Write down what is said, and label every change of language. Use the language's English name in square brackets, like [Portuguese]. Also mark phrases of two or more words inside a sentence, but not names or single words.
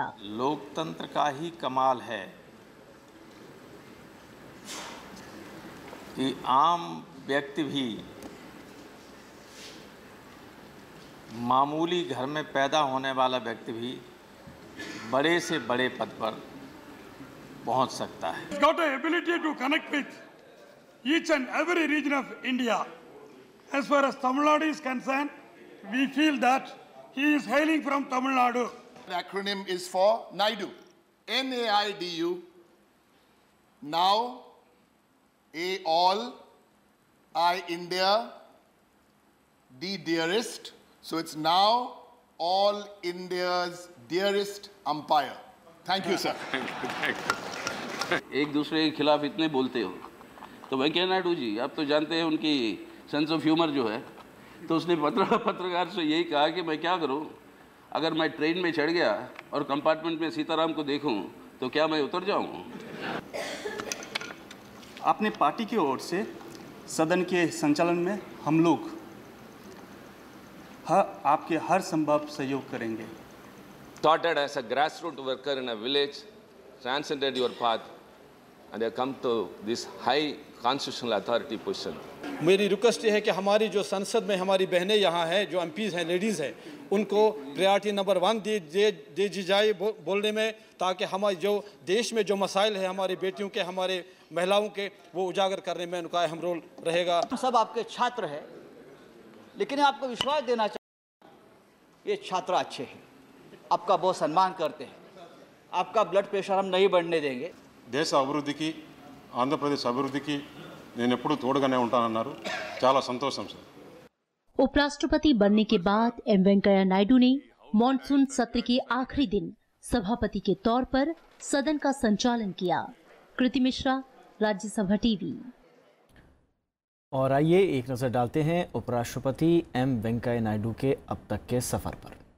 [Hindi] लोकतंत्र का ही कमाल है कि आम व्यक्ति भी मामूली घर में पैदा होने वाला व्यक्ति भी बड़े से बड़े पद पर पहुंच सकता है। [English] He's got an ability to connect with each and every region of India. As far as Tamil Nadu is concerned, we feel that he is hailing from Tamil Nadu. The acronym is for NAIDU, N-A-I-D-U. Now, A all, I India, D dearest. So it's now all India's dearest umpire. Thank you, sir. [Hindi] एक दूसरे के खिलाफ इतने बोलते हो तो वेंकैया नायडू जी, आप तो जानते हैं उनकी [English] sense of humour [Hindi] जो है, तो उसने पत्रकार से यही कहा कि मैं क्या करूं, अगर मैं ट्रेन में चढ़ गया और कंपार्टमेंट में सीताराम को देखूं तो क्या मैं उतर जाऊं? अपने पार्टी की ओर से सदन के संचालन में हम लोग आपके हर संभव सहयोग करेंगे। Started as a grassroots worker in a village, transcended your path, and have come to this high constitutional authority position. मेरी रिक्वेस्ट ये है कि हमारी जो संसद में हमारी बहनें यहाँ हैं, जो एमपीज़ हैं, लेडीज़ हैं, उनको [English] priority number [Hindi] 1 दे दी जाए बोलने में, ताकि हमारे जो देश में जो मसाइल है हमारी बेटियों के, हमारे महिलाओं के, वो उजागर करने में उनका अहम रोल रहेगा। हम सब आपके छात्र हैं, लेकिन आपको विश्वास देना चाहिए, ये छात्र अच्छे हैं, आपका बहुत सम्मान करते हैं, आपका [English] blood pressure [Hindi] हम नहीं बढ़ने देंगे। [Telugu] దేశ అభివృద్ధికి, ఆంధ్రప్రదేశ్ అభివృద్ధికి నేను ఎప్పుడూ తోడుగానే ఉంటానన్నారు। చాలా సంతోషం సార్। [Hindi] उपराष्ट्रपति बनने के बाद एम वेंकैया नायडू ने मॉनसून सत्र के आखिरी दिन सभापति के तौर पर सदन का संचालन किया। कृति मिश्रा, राज्यसभा टीवी। और आइए एक नज़र डालते हैं उपराष्ट्रपति एम वेंकैया नायडू के अब तक के सफर पर।